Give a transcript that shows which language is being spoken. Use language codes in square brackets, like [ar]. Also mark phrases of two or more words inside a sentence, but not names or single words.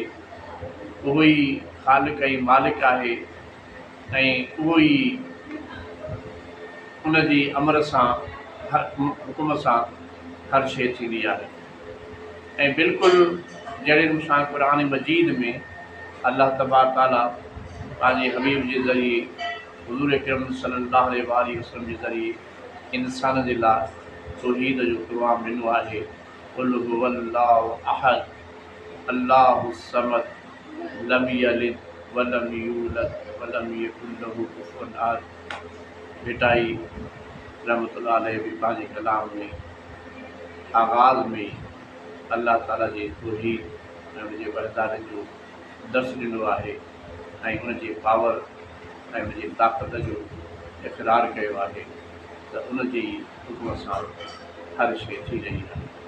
[sd] उहो ई ख़ालिक़ ऐं मालिक आहे ऐं उहो ई उन जी अमर सां हर हुकुम सां हर शइ थींदी आहे। ऐं बिल्कुलु जहिड़े मूंसां क़ुरान मजीद में अल्लाह तबारक ताला पंहिंजे हबीब जे ज़रिए हुज़ूर अकरम [ar] صلى الله عليه وسلم [sd] जे ज़रिए इंसान जे लाइ तौहीद जो क़ुर्आन ॾिनो आहे। [ar] قل هو الله أحد الله الصمد لم يلد ولم يولد ولم يكن له كفوا أحد. [sd] भेटाई [ar] رحمة الله عليه [sd] भी पंहिंजे कलाम में आगाज़ में अल्लाह ताला जे तौहीद ऐं उन जे वहदानी जो दर्स ॾिनो आहे ऐं उन जे पावर ऐं उन जी ताक़त जो इक़रार कयो आहे त उन जी हुकुम सां हर शइ थी रही आहे।